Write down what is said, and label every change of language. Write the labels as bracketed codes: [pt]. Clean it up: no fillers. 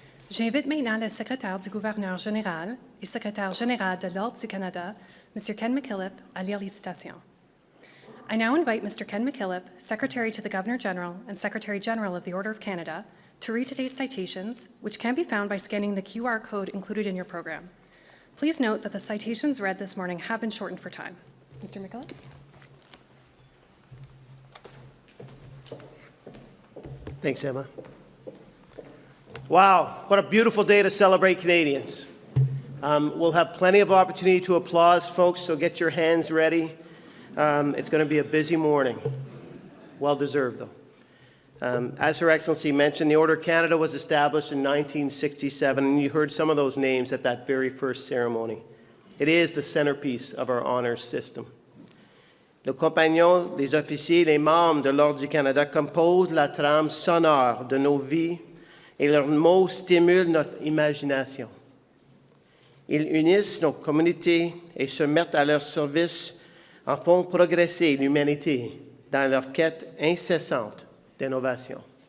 [fr] J'invite maintenant le secrétaire du gouverneur général et secrétaire général de l'Ordre du Canada, M. Ken McKillop, à lire les citations. [en] I now invite Mr. Ken McKillop, Secretary to the Governor General and Secretary General of the Order of Canada, to read today's citations, which can be found by scanning the QR code included in your program. Please note that the citations read this morning have been shortened for time. Mr. McKillop? Thanks, Emma. Wow, what a beautiful day to celebrate Canadians. We'll have plenty of opportunity to applaud, folks, so get your hands ready. It's going to be a busy morning. Well-deserved, though. As Her Excellency mentioned, the Order of Canada was established in 1967, and you heard some of those names at that very first ceremony. It is the centerpiece of our honors system. [fr] Les compagnons, les officiers, les membres de l'Ordre du Canada composent la trame sonore de nos vies et leurs mots stimulent notre imagination. Ils unissent nos communautés et se mettent à leur service en font progresser l'humanité dans leur quête incessante d'innovation.